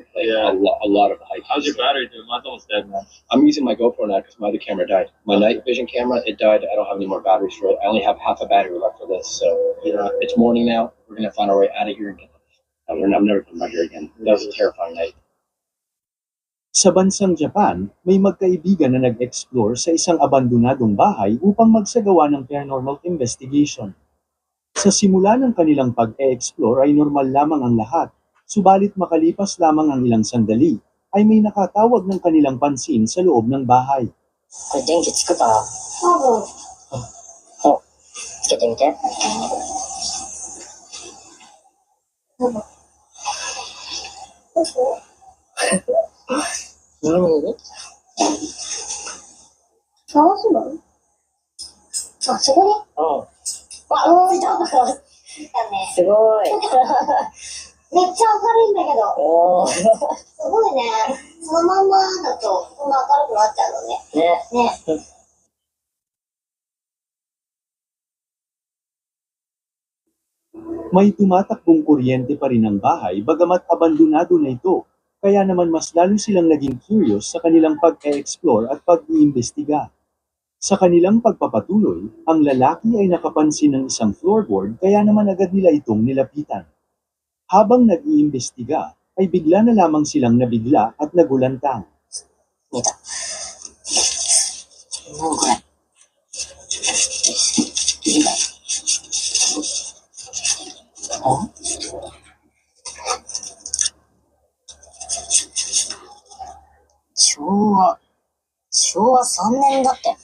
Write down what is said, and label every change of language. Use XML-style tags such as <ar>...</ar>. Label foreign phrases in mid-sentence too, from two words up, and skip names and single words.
<en>Like Yeah. a lot of a hike. How's your battery doing? Mine's almost dead, man. I'm using my GoPro now because my other camera died. My night vision camera, it died. I don't have any more batteries for it. I only have half a battery left for this. So Yeah. it's morning now. We're gonna find our way out of here and get. I'm never coming back here again. That was a terrifying night.</en> <tl>Sa bansang Japan, may magkaibigan na nag-explore sa isang abandonadong bahay upang magsagawa ng</tl> <en>paranormal investigation.</en> <tl>Sa simula ng kanilang pag-e-explore ay normal lamang ang lahat, subalit makalipas lamang ang ilang sandali, ay may nakatawag ng kanilang pansin sa loob ng bahay.</tl> <ja>これ電気つくかなつけてみて。何探すのあ、そこにうん。あ、ついた。だね。すごい。めっちゃ明るいんだけど。おー。すごいね。そのまんまだとこんな明るくなっちゃうのね。ね。ね。</ja> <tl>May tumatakbong kuryente pa rin ang bahay bagamat abandonado na ito, kaya naman mas lalo silang naging curious sa kanilang pag-e-explore at pag-iimbestiga. Sa kanilang pagpapatuloy, ang lalaki ay nakapansin ng isang floorboard kaya naman agad nila itong nilapitan. Habang nag-iimbestiga, ay bigla na lamang silang nabigla at nagulantang.</tl> <ja>見た。何これ見た。あ昭和 3年だって。</ja>